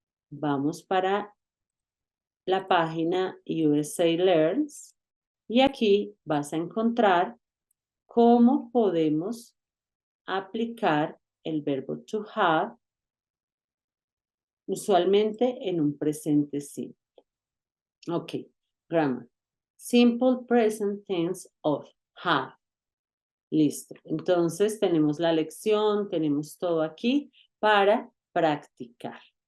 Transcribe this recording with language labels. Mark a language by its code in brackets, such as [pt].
[es] Vamos para la página USA Learns Y aquí vas a encontrar cómo podemos aplicar el verbo to have usualmente en un presente simple. [en] Ok, grammar. Simple present tense of have. [es] Listo. Entonces tenemos la lección, tenemos todo aquí para practicar.